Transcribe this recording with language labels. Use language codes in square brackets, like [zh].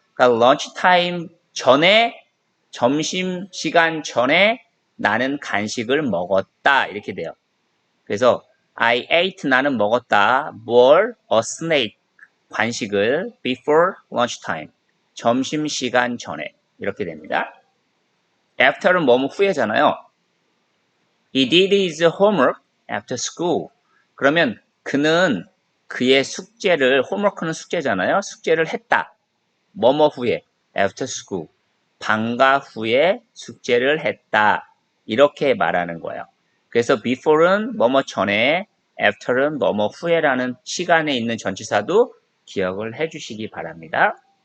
[ko] 그러니까 lunchtime 전에 점심시간 전에 나는 간식을 먹었다 이렇게 돼요. 그래서 [en] I ate [ko] 나는 먹었다. 뭘? [en] A snack [ko] 간식을 [en] before lunchtime [ko] 점심시간 전에 이렇게 됩니다. after는 뭐뭐 후에잖아요. [en] He did his homework after school. [ko] 그러면 그는 그의 숙제를 홈워크는 숙제잖아요. 숙제를 했다. 뭐뭐 후에 [en] after school. [ko] 방과 후에 숙제를 했다. 이렇게 말하는 거예요. 그래서 before는 뭐뭐 전에, after는 뭐뭐 후에라는 시간에 있는 전치사도 기억을 해주시기 바랍니다.